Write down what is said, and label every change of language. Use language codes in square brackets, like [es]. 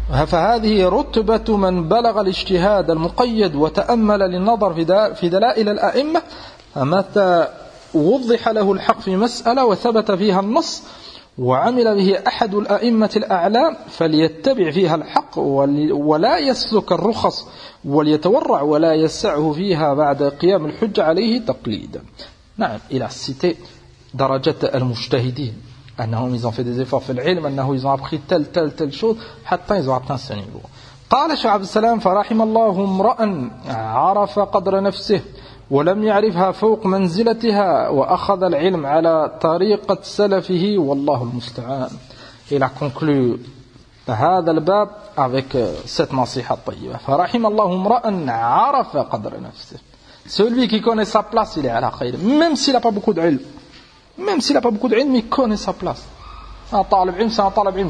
[ar] فهذه رتبة من بلغ الاجتهاد المقيد وتأمل للنظر في دلائل الأئمة متى وضح له الحق في مسألة وثبت فيها النص وعمل به أحد الأئمة الأعلام فليتبع فيها الحق ولا يسلك الرخص وليتورع ولا يسعه فيها بعد قيام الحج عليه تقليدا. نعم إلى الستة درجة المجتهدين أنهم [fr] ils ont fait des efforts [ar] في العلم أنهم [fr] ils ont appris telle telle telle chose [ar] حتى [fr] ils ont atteint ce niveau. [ar] قال شعب السلام فرحم الله امرأ عرف قدر نفسه ولم يعرفها فوق منزلتها وأخذ العلم على طريقة سلفه والله المستعان. [fr] Il a conclu [ar] هذا الباب [fr] avec cette nasiha طيبة. [ar] فرحم الله امرأ عرف قدر نفسه. [fr] Celui qui connaît sa place, il est à la khair. Même s'il n'a pas beaucoup de علم. Même s'il n'a pas beaucoup de علم, il connaît sa place. Un talib علم, c'est un talib علم.